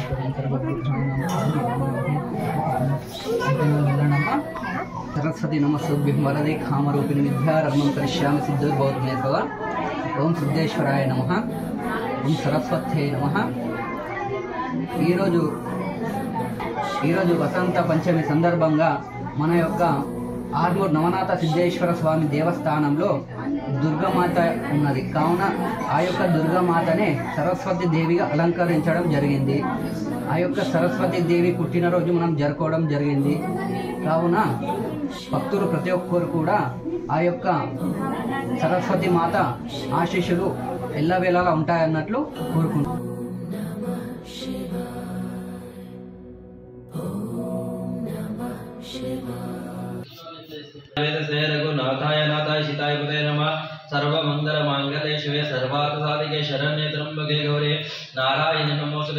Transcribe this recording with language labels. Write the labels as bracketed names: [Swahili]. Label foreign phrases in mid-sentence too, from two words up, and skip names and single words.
[Sanskrit] सरस्वती नमस्तुभ्यं वरदे कामरूपिणी विद्यारम्भं करिष्यामि सिद्धिर्भवतु मे तव। ओम सिद्धेश्वराय नमः। ओम सरस्वत्यै नमः। [Telugu] ఈరోజు వసంత పంచమి సందర్భంగా మన యొక్క ఆర్మూర్ నవనాథ సిద్ధేశ్వర స్వామి దేవస్థానంలో దుర్గామాత ఉన్నది. కావున ఆ యొక్క దుర్గామాతనే సరస్వతి దేవిగా అలంకరించడం జరిగింది. ఆ యొక్క సరస్వతి దేవి పుట్టినరోజు మనం జరుపుకోవడం జరిగింది. కావున భక్తులు ప్రతి ఒక్కరు కూడా ఆ యొక్క సరస్వతి మాత ఆశీస్సులు ఎల్లవేళలా ఉంటాయన్నట్లు కోరుకుంటున్నాను. [Sanskrit] रघुनाथाय नाथाय सीताय पते नमः। सर्वमंगल मांगल्ये शिवे सर्वार्थ साधिके शरण्ये त्र्यंबके गौरी नारायणि नमोस्तुते।